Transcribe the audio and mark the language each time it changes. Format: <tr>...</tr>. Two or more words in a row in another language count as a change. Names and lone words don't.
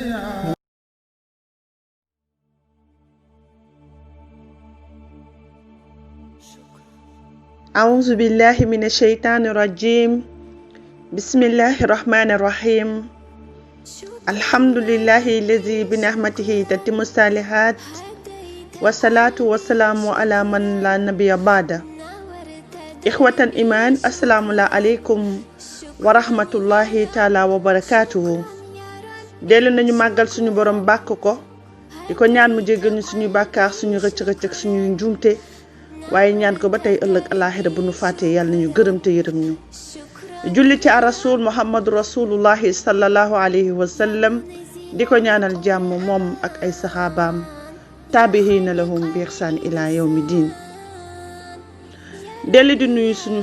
<ar>أعوذ بالله من الشيطان الرجيم بسم الله الرحمن الرحيم الحمد لله الذي بنعمته تتم الصالحات والصلاة والسلام على من لا نبي بعده إخوة الإيمان السلام عليكم ورحمة الله تعالى وبركاته</ar> <wo>dellu nañu màggal suñu borom bàkk ko di ko ñaan mu jéggal ñu suñu bàkkaar suñu rëcc-rëcc ak suñu njuumte waaye ñaan ko ba tey ëllëg àllaaxira bu nu fàttee yàlla nañu gërëm te yërëm ñu julli ci rasul</wo> <ar>محمد رسول الله صلى الله عليه وسلم</ar> <wo>di ko ñaanal jàmm moom ak ay saxaabaam</wo> <ar>التابعين لهم بإحسان إلى يوم الدين</ar> <wo>dellu di nuyu suñu</wo>